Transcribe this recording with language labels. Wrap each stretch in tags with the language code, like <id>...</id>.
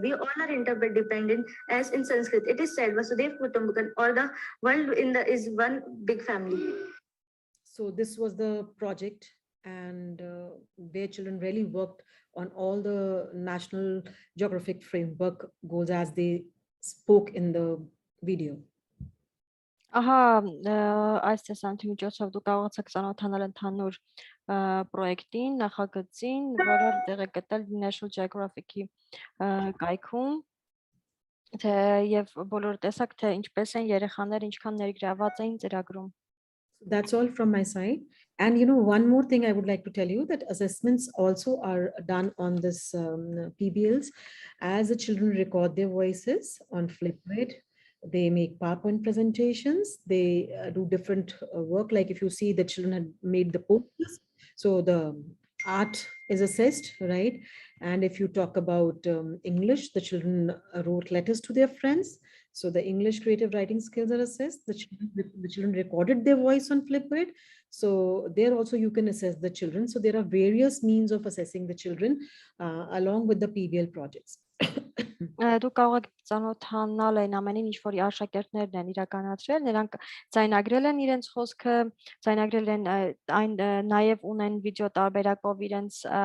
<en>We all are interdependent. As in Sanskrit, it is said,</en> <sa>Vasudev Kutumbakam,</sa> <en>or the world is one big family. So this was the project, and where children really worked on all the National Geographic Framework goals as they spoke in the video.</en> <hy>Այս տեսանյութի միջոցով դուք կարողացաք ծանոթանալ ընդհանուր պրոյեկտին, նախագծին, որը տեղ է գտել National Geographic-ի կայքում, եւ բոլորը տեսակ թե ինչպես են երեխաները ինչքան ներգրաված էին ծրագրում.</hy> <en>That's all from my side. And one more thing I would like to tell you, that assessments also are done on this PBLs. As the children record their voices on Flipgrid, they make PowerPoint presentations, they do different work. Like if you see, the children had made the posters, so the art is assessed, right? And if you talk about English, the children wrote letters to their friends. So the English creative writing skills are assessed. The children recorded their voice on Flipgrid. So there also you can assess the children. So there are various means of assessing the children along with the PBL projects.</en> <hy>Դու կարող եք ծանոթանալ այն ամենին, ինչ որ աշակերտներն են իրականացրել, նրանք ձայնագրել են իրենց խոսքը, ձայնագրել են այն, նաև ունեն վիդեո տարբերակով իրենց</hy>